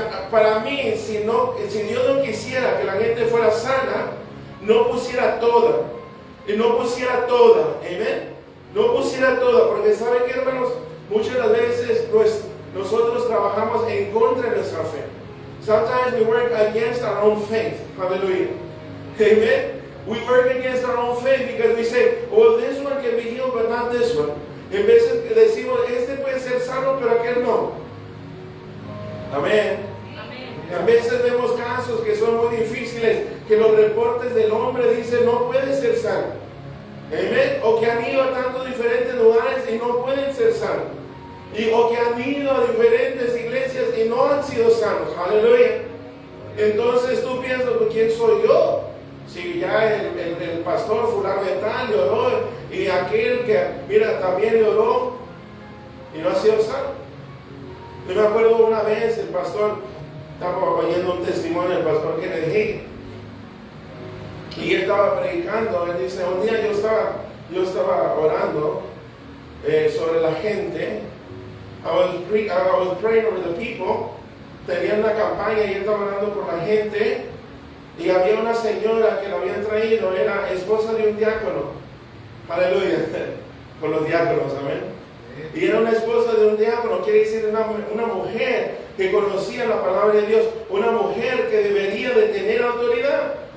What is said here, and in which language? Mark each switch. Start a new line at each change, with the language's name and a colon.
Spanish: Para mí, si Dios no quisiera que la gente fuera sana, no pusiera toda. Y no pusiera toda. Amén. No pusiera toda. Porque ¿saben qué, hermanos? Muchas de las veces nosotros trabajamos en contra de nuestra fe.
English: Sometimes we work against our own faith. Hallelujah. Amen. We work against our own faith because we say, oh, this one can be healed, but not this one.
Spanish: En vez de decimos, este puede ser sano, pero aquel no. Amén. A veces vemos casos que son muy difíciles, que los reportes del hombre dicen no puede ser sano. Amén. O que han ido a tantos diferentes lugares y no pueden ser sanos. O que han ido a diferentes iglesias y no han sido sanos. Aleluya. Entonces tú piensas, ¿quién soy yo? Si ya el pastor fulano de tal lloró y aquel que, mira, también lloró y no ha sido sano. Yo me acuerdo una vez el pastor, estaba oyendo un testimonio del pastor Kennedy y él estaba predicando. Él dice, un día yo estaba orando sobre la gente.
English: I was praying over the people.
Spanish: Tenía una campaña y él estaba orando por la gente. Y había una señora que lo habían traído, era esposa de un diácono. Aleluya. Con los diáconos, amén. Y era una esposa de un diácono, quiere decir una mujer que conocía la palabra de Dios, una mujer que debería de tener autoridad.